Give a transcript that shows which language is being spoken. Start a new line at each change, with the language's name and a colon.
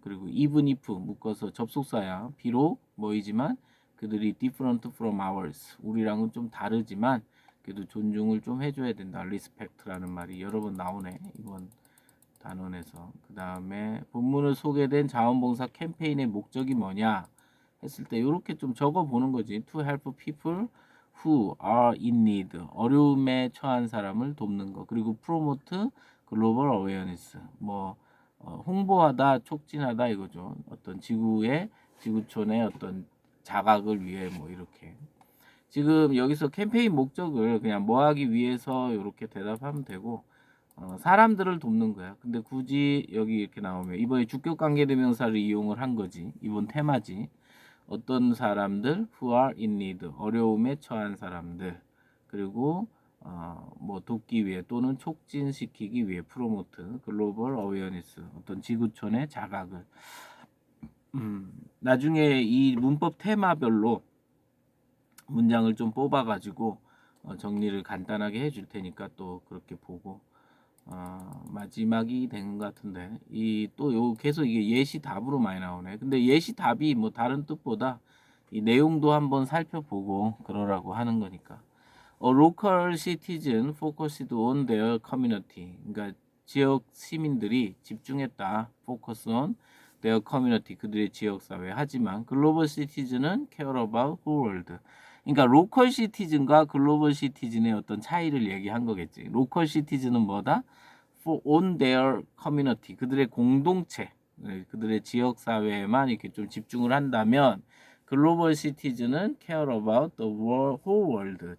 Korean: 그리고
English: even if
Korean: 묶어서 접속사야. 비록 뭐이지만 그들이
English: different from ours.
Korean: 우리랑은 좀 다르지만 그래도 존중을 좀 해줘야 된다. respect라는 말이 여러 번 나오네. 이번 단원에서. 그 다음에 본문을 소개된 자원봉사 캠페인의 목적이 뭐냐? 했을 때 이렇게 좀 적어 보는 거지.
English: To help people who are in need.
Korean: 어려움에 처한 사람을 돕는 거. 그리고
English: promote global awareness.
Korean: 뭐 홍보하다, 촉진하다 이거죠. 어떤 지구촌의 어떤 자각을 위해 뭐 이렇게. 지금 여기서 캠페인 목적을 그냥 뭐 하기 위해서 이렇게 대답하면 되고 사람들을 돕는 거야. 근데 굳이 여기 이렇게 나오면 이번에 주격 관계대명사를 이용을 한 거지. 이번 테마지. 어떤 사람들
English: who are in need
Korean: 어려움에 처한 사람들 그리고 뭐 돕기 위해 또는 촉진시키기 위해
English: 프로모트 글로벌 어웨어니스
Korean: 어떤 지구촌의 자각을 나중에 이 문법 테마별로 문장을 좀 뽑아 가지고 정리를 간단하게 해줄 테니까 또 그렇게 보고 마지막이 되는 것 같은데 이 또 요 계속 이게 예시 답으로 많이 나오네. 근데 예시 답이 뭐 다른 뜻보다 이 내용도 한번 살펴보고 그러라고 하는 거니까.
English: local citizen focused on their community.
Korean: 그러니까 지역 시민들이 집중했다.
English: focus on their community.
Korean: 그들의 지역 사회. 하지만
English: global citizen은 care about the world.
Korean: 그러니까 로컬 시티즌과 글로벌 시티즌의 어떤 차이를 얘기한 거겠지. 로컬 시티즌은 뭐다?
English: For on their community.
Korean: 그들의 공동체, 그들의 지역 사회에만 이렇게 좀 집중을 한다면 글로벌 시티즌은
English: care about the whole world.